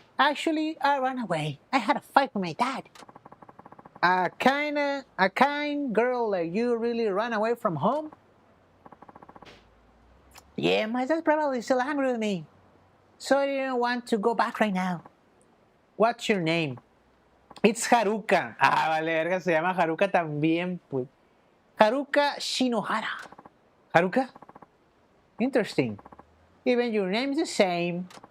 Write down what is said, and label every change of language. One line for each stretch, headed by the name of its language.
English: Actually, I ran away. I had a fight with my dad. A kind girl like you really ran away from home? Yeah, my dad's probably still angry with me. So I didn't want to go back right now. What's your name? It's Haruka.
Spanish: Ah, vale, verga, se llama Haruka también, pues.
English: Haruka Shinohara. Haruka? Interesting. Even your name's the same.